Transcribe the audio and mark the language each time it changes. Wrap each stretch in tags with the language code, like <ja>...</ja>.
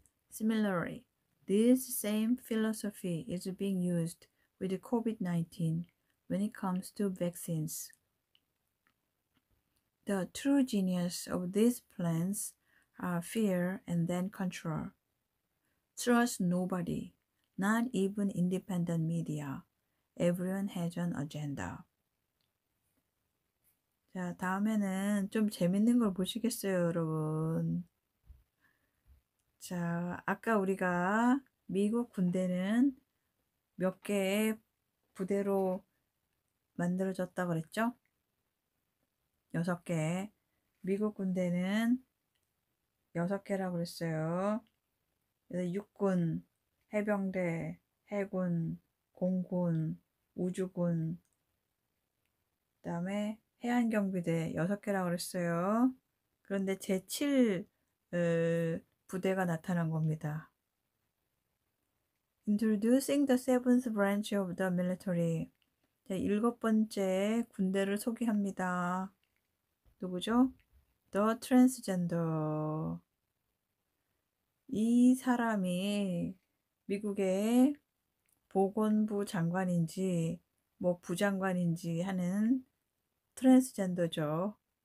<en>Similarly, this same philosophy is being used with COVID-19 when it comes to vaccines. The true genius of these plans are fear and then control. Trust nobody, not even independent media. Everyone has an agenda.</en> <ko>자, 다음에는 좀 재밌는 걸 보시겠어요, 여러분. 자, 아까 우리가 미국 군대는 몇 개의 부대로 만들어졌다 그랬죠? 6개. 미국 군대는 6개라고 그랬어요. 그래서 육군, 해병대, 해군, 공군, 우주군, 그 다음에 해안경비대 6개라고 그랬어요. 그런데 제7 부대가 나타난 겁니다.</ko> <en>Introducing the seventh branch of the military.</en> <ko>자, 7번째 군대를 소개합니다. 누구죠?</ko> <en>The transgender.</en> <ko>이 사람이 미국의 보건부 장관인지 뭐 부장관인지 하는 트랜스젠더죠.</ko>